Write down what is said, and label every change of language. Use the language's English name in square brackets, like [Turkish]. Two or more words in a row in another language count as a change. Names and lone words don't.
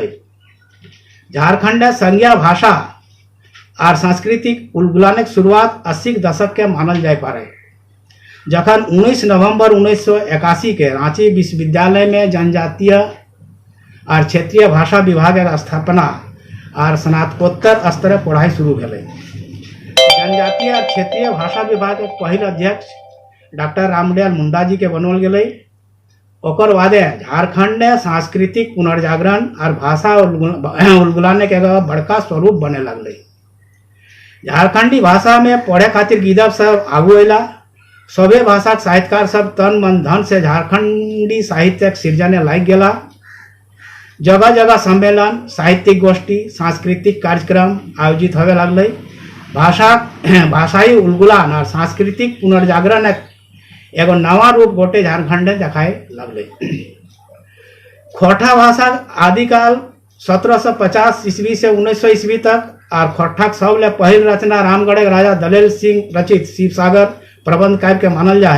[Magahi] झारखंड संज्ञा भाषा और सांस्कृतिक उलगुलाने की शुरुआत 80 के दशक के मानल जाए पारे, जखन 19 नवंबर 1981 के रांची विश्वविद्यालय में जनजातीय और क्षेत्रीय भाषा विभाग के स्थापना और स्नातकोत्तर स्तर पढ़ाई शुरू भेल। जनजातीय और क्षेत्रीय भाषा विभाग के पहले अध्यक्ष डॉक्टर रामदयाल मुंडा जी के बनल गए। ओकर बादे झारखंड में सांस्कृतिक पुनर्जागरण और भाषा उलगुलाने के बड़का स्वरूप बने लगल। झारखंडी भाषा में पढ़े खातिर गिदब सब आगू अला। सभे भाषा साहित्यकार सब तन मन धन से झारखंडी साहित्य सृजने लाग गया। जगह जगह सम्मेलन, साहित्यिक गोष्ठी, सांस्कृतिक कार्यक्रम आयोजित होवे लगल। भाषाई उलगुलान और सांस्कृतिक पुनर्जागरण एगो नवा रूप गोटे झारखंड देखाए लगल। खोटा भाषा आदिकाल 1750 ईस्वी से 1900 ईस्वी तक और खोटा सबले पहल रचना रामगढ़ के राजा दलेल सिंह रचित शिवसागर प्रबंध काव्य के मानल जाए।